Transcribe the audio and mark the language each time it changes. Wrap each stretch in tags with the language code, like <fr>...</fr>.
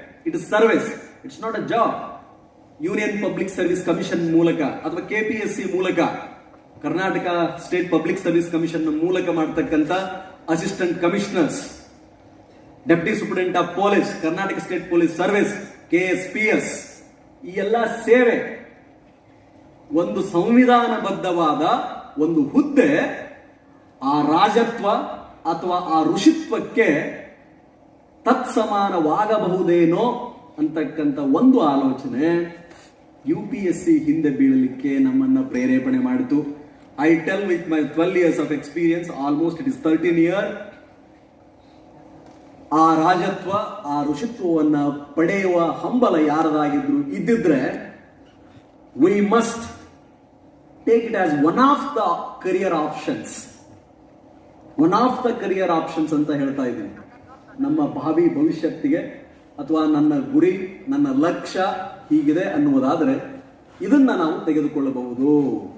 <en>It is service, it's not a job.</en> <kn>Union public service commission ಮೂಲಕ ಅಥವಾ KPSC ಮೂಲಕ, Karnataka state public service commission ಮೂಲಕ ಮಾಡತಕ್ಕಂತ assistant commissioners, deputy superintendent of police, Karnataka state police service, KSPS, ಈ ಎಲ್ಲ ಸೇವೆ ಒಂದು ಸಂವಿಧಾನಬದ್ಧವಾದ ಒಂದು ಹುದ್ದೆ. ಆ ರಾಜತ್ವ ಅಥವಾ ಆ ಋಷಿತ್ವಕ್ಕೆ ತತ್ಸಮಾನವಾಗಬಹುದೇನೋ ಅಂತಕ್ಕಂಥ ಒಂದು ಆಲೋಚನೆ UPSC ಹಿಂದೆ ಬೀಳಲಿಕ್ಕೆ ನಮ್ಮನ್ನ ಪ್ರೇರೇಪಣೆ ಮಾಡಿತು.</kn> <en>I tell with my 12 years of experience, almost it is 13 years,</en> <kn>ಆ ರಾಜತ್ವ, ಆ ಋಷಿತ್ವವನ್ನ ಪಡೆಯುವ ಹಂಬಲ ಯಾರದಾಗಿದ್ರು ಇದ್ದಿದ್ರೆ,</kn> <en>we must take it as one of the career options. One of the career options</en> <kn>ಅಂತ ಹೇಳ್ತಾ ಇದ್ದೀನಿ. ನಮ್ಮ ಭಾವಿ ಭವಿಷ್ಯತ್ತಿಗೆ ಅಥವಾ ನನ್ನ ಗುರಿ, ನನ್ನ ಲಕ್ಷ್ಯ ಹೀಗಿದೆ ಅನ್ನುವುದಾದರೆ ಇದನ್ನ ನಾವು ತೆಗೆದುಕೊಳ್ಳಬಹುದು.</kn>